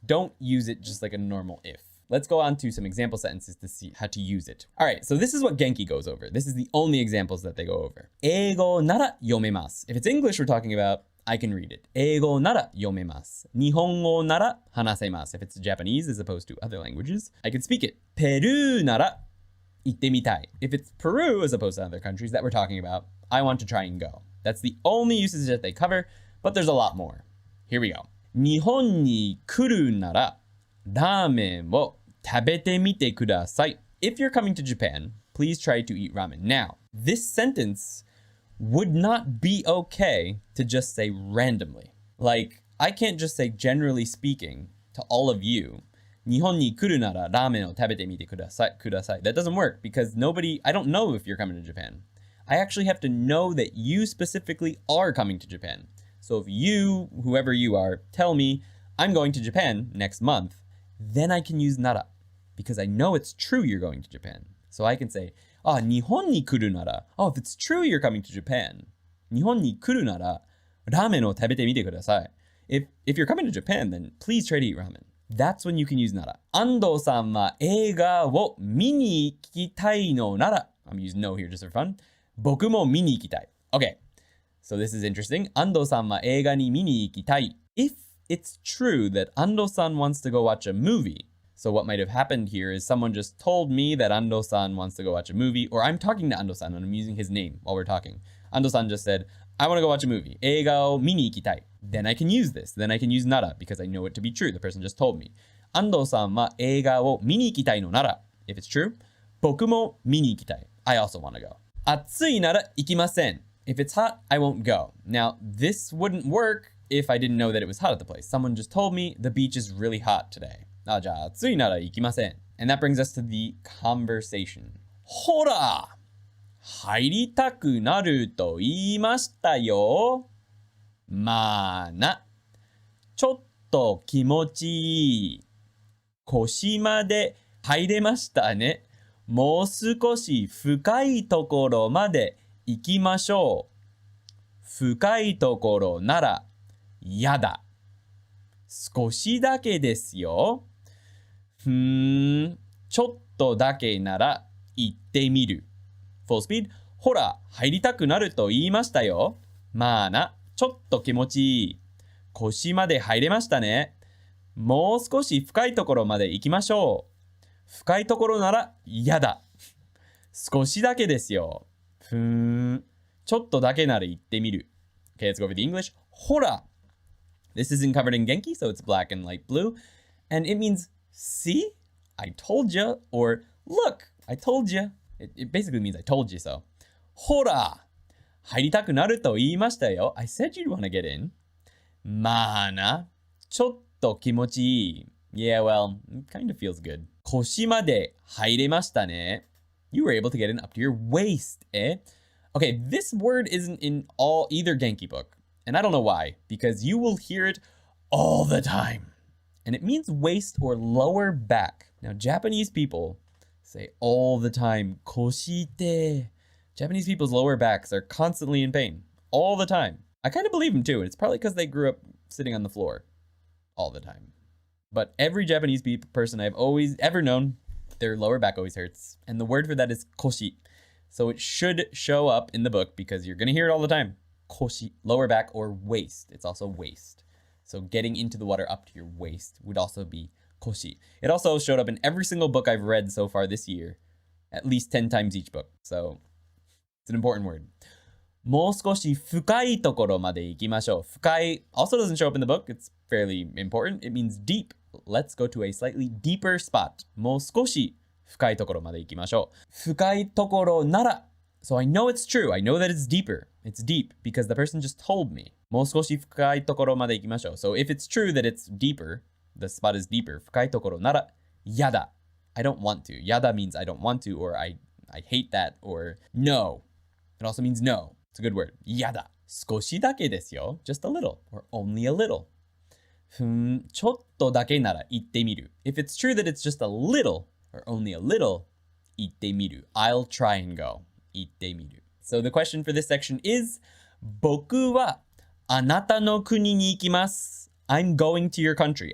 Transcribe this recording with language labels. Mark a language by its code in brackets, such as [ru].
[en] Don't use it just like a normal if. Let's go on to some example sentences to see how to use it. All right, so this is what Genki goes over. This is the only examples that they go over. [ja] 英語なら読めます. [en] If it's English we're talking about, I can read it. [ja] 英語なら読めます. 日本語なら話せます. [en] If it's Japanese as opposed to other languages, I can speak it. [ja] ペルーなら行ってみたい. [en] If it's Peru as opposed to other countries that we're talking about, I want to try and go. That's the only usage that they cover, but there's a lot more. Here we go. [ja] 日本に来るならラーメンを食べてみてください. [en] If you're coming to Japan, please try to eat ramen. Now, this sentence would not be okay to just say randomly. Like, I can't just say generally speaking to all of you, [ja] 日本に来るならラーメンを食べてみてください. [en] That doesn't work because I don't know if you're coming to Japan. I actually have to know that you specifically are coming to Japan. So if you, whoever you are, tell me, I'm going to Japan next month, then I can use nara because I know it's true you're going to Japan. So I can say, [ja] 日本に来るなら, [en] if it's true you're coming to Japan, [ja] 日本に来るならラーメンを食べてみてください. [en] If you're coming to Japan, then please try to eat ramen. That's when you can use nara. [ja] 安藤さんは映画を見に行きたいのなら, [en] I'm using no here just for fun, [ja] 僕も見に行きたい. [en] Okay, so this is interesting. [ja] 安藤さんは映画に見に行きたい. [en] If it's true that Ando-san wants to go watch a movie, so what might have happened here is someone just told me that Ando-san wants to go watch a movie, or I'm talking to Ando-san and I'm using his name while we're talking. Ando-san just said, I want to go watch a movie. [ja] 映画を見に行きたい. [en] Then I can use this. Then I can use nara because I know it to be true. The person just told me. [ja] Ando-sanは映画を見に行きたいのなら. [en] If it's true, [ja] 僕も見に行きたい. [en] I also want to go. [ja] 暑いなら行きません. [en] If it's hot, I won't go. Now, this wouldn't work if I didn't know that it was hot at the place. Someone just told me the beach is really hot today. [ja] じゃあ暑いなら行きません. [en] And that brings us to the conversation. [ja] ほら入りたくなると言いましたよ。まあな。ちょっと気持ちいい。腰まで入れましたね。もう少し深いところまで行きましょう。深いところならやだ。少しだけですよ。ちょっとだけなら行ってみる。 [en] Full speed. [ja] ほら、入りたくなると言いましたよ。まあな、ちょっと気持ちいい。腰まで入れましたね。もう少し深いところまで行きましょう。深いところなら嫌だ。少しだけですよ。ふーん。ちょっとだけなら行ってみる。 [en] Okay, let's go over the English. [ja] ほら。 [en] This isn't covered in Genki, so it's black and light blue. And it means, see? I told you. Or, look, I told you. It basically means I told you so. [ja] ほら。入りたくなると言いましたよ。 [en] I said you'd want to get in. [ja] まあな。ちょっと気持ちいい。 [en] Yeah, well, it kind of feels good. [ja] 腰まで入れましたね。 [en] You were able to get in up to your waist, eh? Okay, this word isn't in either Genki book. And I don't know why, because you will hear it all the time. And it means waist or lower back. Now, Japanese people say all the time, koshite. Japanese people's lower backs are constantly in pain, all the time. I kind of believe them too, and it's probably because they grew up sitting on the floor all the time. But every Japanese person I've always ever known, their lower back always hurts. And the word for that is koshi. So it should show up in the book because you're going to hear it all the time. Koshi, lower back or waist. It's also waist. So getting into the water up to your waist would also be koshi. It also showed up in every single book I've read so far this year. At least 10 times each book. So it's an important word. [ja] もう少し深いところまで行きましょう。 [en] 深い also doesn't show up in the book. It's fairly important. It means deep. Let's go to a slightly deeper spot. [ja] もう少し深いところまで行きましょう。深いところなら [en] So I know it's true. I know that it's deeper. It's deep because the person just told me. [ja] もう少し深いところまで行きましょう。 [en] So if it's true that it's deeper, the spot is deeper. [ja] 深いところならやだ。 [en] I don't want to. やだ means I don't want to or I hate that or no. It also means no. It's a good word. [ja] やだ。少しだけですよ。 [en] Just a little or only a little. [ja] ちょっとだけなら言ってみる。 [en] If it's true that it's just a little or only a little, [ja] 言ってみる。 [en] I'll try and go. [ja] 言ってみる。 [en] So the question for this section is, [ja] 僕はあなたの国に行きます。 [en] I'm going to your country.